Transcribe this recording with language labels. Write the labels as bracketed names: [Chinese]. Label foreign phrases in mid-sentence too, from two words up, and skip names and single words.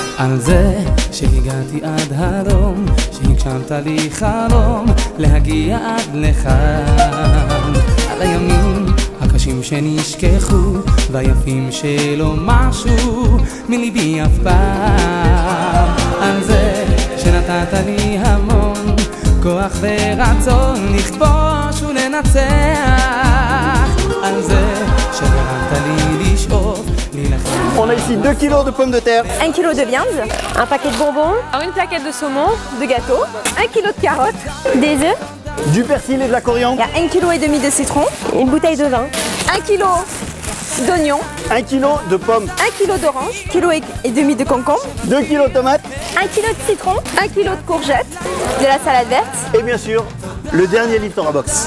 [Hebrew] על זה שהגעתי עד הלום, שהגשמת לי חלום להגיע עד לכאן, על הימים הקשים שנשכחו והיפים שלא משהו מליבי אף פעם, על זה שנתת לי המון כוח ורצון לכבוש ולנצח, על זה שגרמת לי לשאוף להילחם. [French] On a ici 2 kilos de pommes de terre, 1 kg de viande, un paquet de bonbons, une plaquette de saumon, de gâteaux, 1 kg de carottes, des œufs, du persil et de la coriandre, il y a 1 kg et demi de citron, une bouteille de vin, 1 kg d'oignons, 1 kg de pommes, 1 kg d'oranges, 1 kg et demi de concombres, 2 kg de tomates 1 kg de citron, 1 kg de courgettes, de la salade verte et bien sûr le dernier livre Torah Box.